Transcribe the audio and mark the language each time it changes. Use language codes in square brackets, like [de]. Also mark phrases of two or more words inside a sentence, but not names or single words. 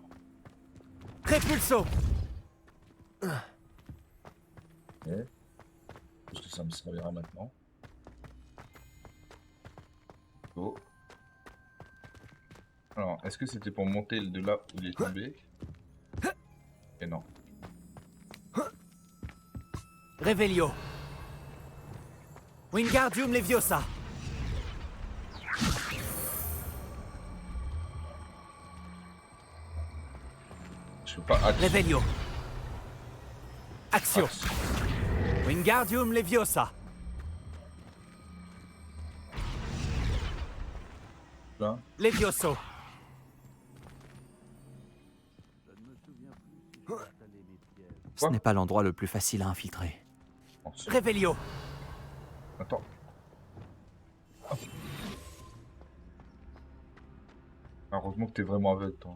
[fr] Répulso. Ok. Parce que ça me servira maintenant. Oh. Alors, est-ce que c'était pour monter de là où il est tombé? Et non. Révélio. Wingardium Leviosa. Je peux pas... Révélio. Action. Wingardium Leviosa. Là. Levioso. Je ne me souviens plus si j'ai installé mes pièges. Ce n'est pas l'endroit le plus facile à infiltrer. Révélio. Attends. Heureusement que t'es vraiment aveugle, toi.